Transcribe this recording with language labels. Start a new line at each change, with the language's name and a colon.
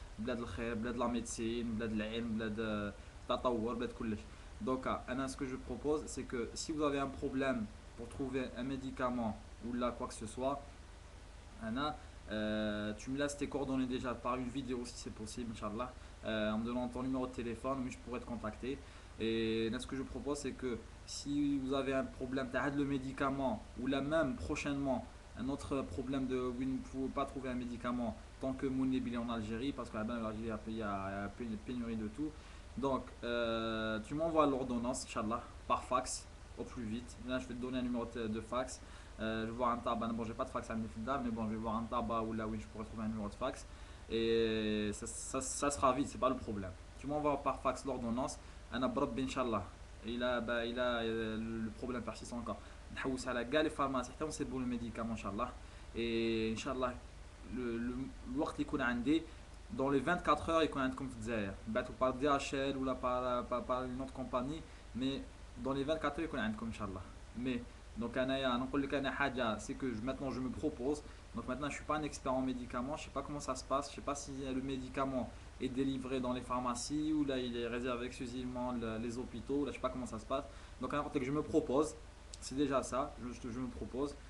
Arabic: بلاد الخير, بلاد la médecine, بلاد العلم, بلاد التطور, بلاد كلش.
French: Donc, Anna, ce que je propose, c'est que si vous avez un problème pour trouver un médicament ou là quoi que ce soit, Anna, tu me laisses tes coordonnées déjà par une vidéo si c'est possible, Inch'Allah, en me donnant ton numéro de téléphone, oui, je pourrais te contacter. Et là, ce que je propose, c'est que si vous avez un problème, tu as le médicament ou là même prochainement un autre problème de vous ne pouvez pas trouver un médicament tant que Mounib est en Algérie, parce qu'en Algérie il y a une pénurie de tout. Donc, tu m'envoies l'ordonnance, Inch'Allah, par fax au plus vite. Là, je vais te donner un numéro de fax. Je vais voir un tabac. Bon, j'ai pas de fax à Nifidal, mais bon, je vais voir un tabac ou là où je pourrais trouver un numéro de fax. Et ça sera vite, c'est pas le problème. Tu m'envoies par fax l'ordonnance. Anna Brab, Inch'Allah. Le problème persiste encore.
Arabic: نحوس على كاع لي فارماسي حتى نصيبوا الميديكامون ان شاء الله. Et ان شاء الله الوقت يكون عندي
French: dans les 24 heures
Arabic: يكون عندكم في الجزائر بعتوا par DHL ولا
French: par une autre compagnie,
Arabic: mais dans les 24 heures يكون عندكم ان شاء الله.
French: Mais donc
Arabic: انايا نقول لك انا حاجه
French: c'est que maintenant je me propose. Donc maintenant je suis pas un expert en médicaments, je sais pas comment ça se passe, je sais pas si le médicament est délivré dans les pharmacies ou là il est réservé exclusivement les hôpitaux, là je sais pas comment ça se passe. Donc n'importe que je me propose, c'est déjà ça, je me propose.